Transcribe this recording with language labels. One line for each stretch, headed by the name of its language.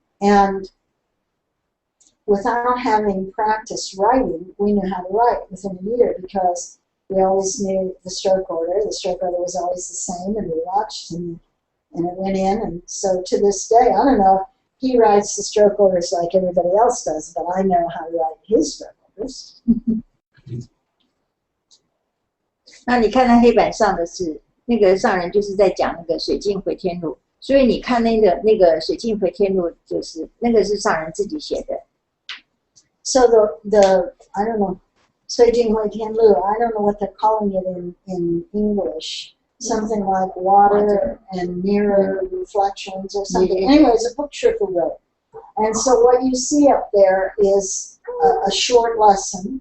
English: And without having practiced writing, we knew how to write within a year because we always knew the stroke order. The stroke order was always the same, and we watched, and it went in. And so to this day, I don't know if he writes the stroke orders like everybody else does, but I know how to write his stroke orders.
Chinese: 那你看到黑板上的是那个上人就是在讲那个水镜回天路，所以你看那个水镜回天路，就是那个是上人自己写的。
English: So the I don't know, 水镜回天路, I don't know what they're calling it in English. Something like water and mirror reflections or something. Anyway, it's a book Shifu wrote. And so what you see up there is a short lesson.